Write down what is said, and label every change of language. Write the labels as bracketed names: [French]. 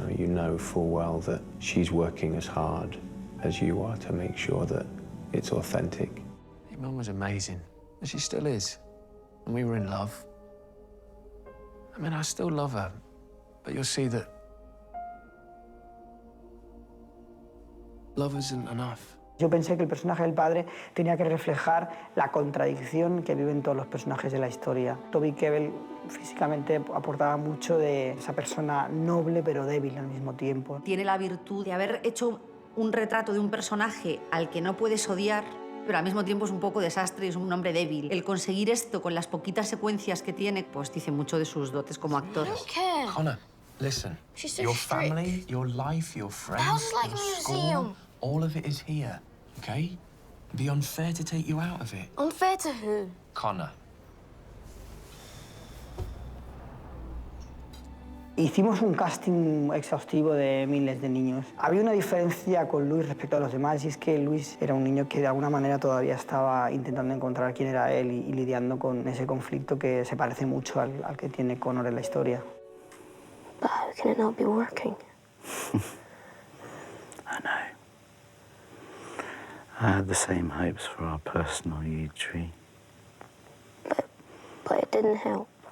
[English] You know full well that she's working as hard as you are to make sure that it's authentic. Your mum was amazing, and she still is. And we were in love. I mean, I still love her, but you'll see that love isn't enough. [Spanish] Yo pensé que el personaje del padre tenía que reflejar la contradicción que viven todos los personajes de la historia. Toby Kebbell físicamente aportaba mucho de esa persona noble pero débil al mismo tiempo. Tiene la virtud de haber hecho un retrato de un personaje al que no puedes odiar, pero al mismo tiempo es un poco desastre y es un hombre débil. El conseguir esto con las poquitas secuencias que tiene, pues dice mucho de sus dotes como actor. [English] Conor, listen. Your family, your life, your friends, your school, all of it is here, okay? It'd be unfair to take you out of it. Unfair to who? Conor. [Spanish] Hicimos un casting exhaustivo de miles de niños. Había una diferencia con Luis respecto a los demás, y es que Luis era un niño que de alguna manera todavía estaba intentando encontrar quién era él y lidiando con ese conflicto que se parece mucho al que tiene Conor en la historia. [English] But how can it not be working? I know. I had the same hopes for our personal yew tree. But it didn't help.